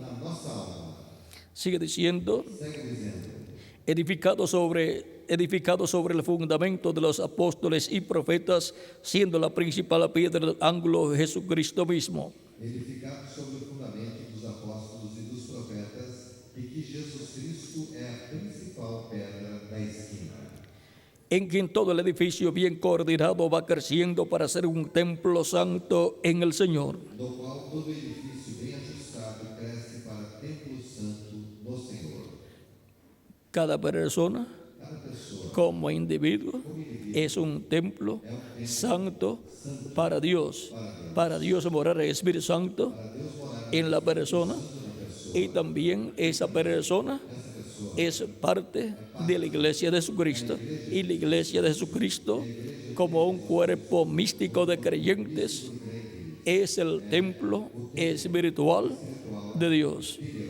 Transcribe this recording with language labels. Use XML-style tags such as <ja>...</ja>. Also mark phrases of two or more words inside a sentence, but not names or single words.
<es>Sigue diciendo, edificado sobre el fundamento de los apóstoles y profetas, siendo la principal piedra del ángulo Jesucristo mismo.</es> <pt>Edificado sobre o fundamento dos apóstolos e dos profetas, e que Jesus Cristo é a principal pedra da esquina.</pt> <es>En quien todo el edificio bien coordinado va creciendo para ser un templo santo en el Señor.</es> <pt>Do qual todo edifício bem ajustado cresce para templo santo no Senhor.</pt> <es>Cada persona como individuo es un templo santo para Dios morar el Espíritu Santo en la persona, y también esa persona es parte de la iglesia de Jesucristo, y la iglesia de Jesucristo, como un cuerpo místico de creyentes, es el templo espiritual de Dios.</es>